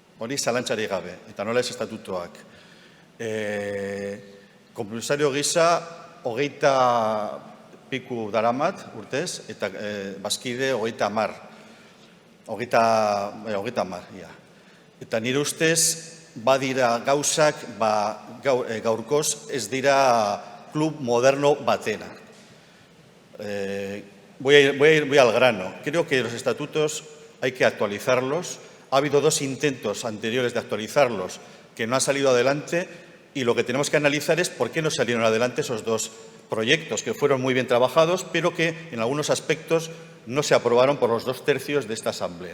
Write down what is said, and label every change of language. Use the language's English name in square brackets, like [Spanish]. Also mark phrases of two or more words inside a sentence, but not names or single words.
[Basque] hori zalantzarik gabe, eta nola ez estatutoak. Kompromisario gisa, 20 piku daramat urtez, eta bazkide 30. 30, ja. Eta nire ustez, badira gauzak, gaurkoz ez dira klub moderno batena. [Spanish] Voy al grano. Creo que los estatutos hay que actualizarlos. Ha habido 2 intentos anteriores de actualizarlos que no han salido adelante y lo que tenemos que analizar es por qué no salieron adelante esos 2 proyectos que fueron muy bien trabajados, pero que en algunos aspectos no se aprobaron por los 2/3 de esta Asamblea.